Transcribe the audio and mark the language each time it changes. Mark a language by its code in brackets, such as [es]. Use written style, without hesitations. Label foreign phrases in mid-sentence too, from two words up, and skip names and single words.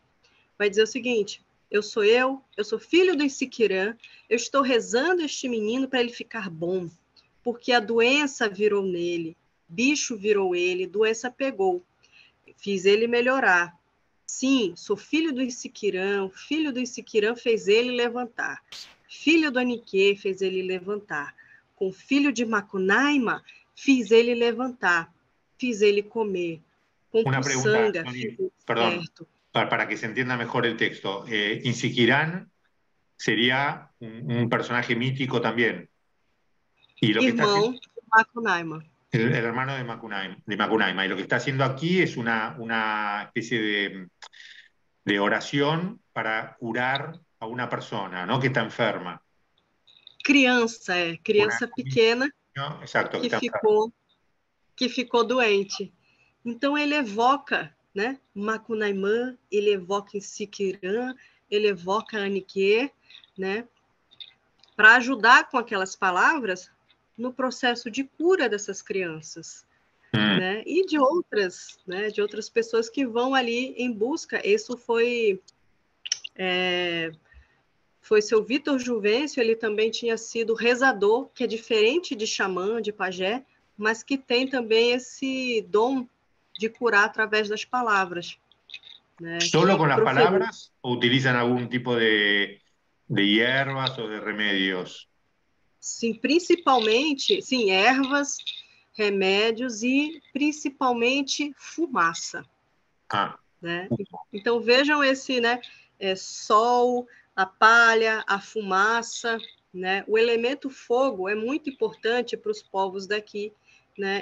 [pt] Vai dizer o seguinte: eu sou filho do Siquirã, eu estou rezando este menino para ele ficar bom, porque a doença virou nele, bicho virou ele, doença pegou, fiz ele melhorar. Sim, sou filho do Siquirã, o filho do Siquirã fez ele levantar, filho do Aniquê fez ele levantar, com o filho de Macunaíma fiz ele levantar, fiz ele comer, com [es] Una pregunta, [pt] Puçanga, fiz [es] perdón, [pt] certo. [es] para que se entienda mejor el texto. Insiquirán sería un personaje mítico también. Y lo que está haciendo, [pt] Irmão de Macunaíma. [es] el hermano de Macunaíma. Y lo que está haciendo aquí es una especie de oración para curar a una persona, ¿no? Que está enferma. [pt] Criança pequena [es] ¿No? Exacto, que que está enferma. [pt] ficou doente. Então ele evoca, né, Macunaímã, ele evoca Siquirã, ele evoca Aniquê, né, para ajudar com aquelas palavras no processo de cura dessas crianças, né, e de outras pessoas que vão ali em busca. Isso foi seu Vitor Juvencio, ele também tinha sido rezador, que é diferente de xamã, de pajé, mas que tem também esse dom de curar através das palavras. Né? [es] ¿Solo con las palabras o utilizan algún tipo de hierbas o de remedios? [pt] Sim, principalmente, sim, ervas, remédios e principalmente fumaça. Né? Então vejam esse, né, sol, a palha, a fumaça, né? O elemento fogo é muito importante para os povos daqui, né?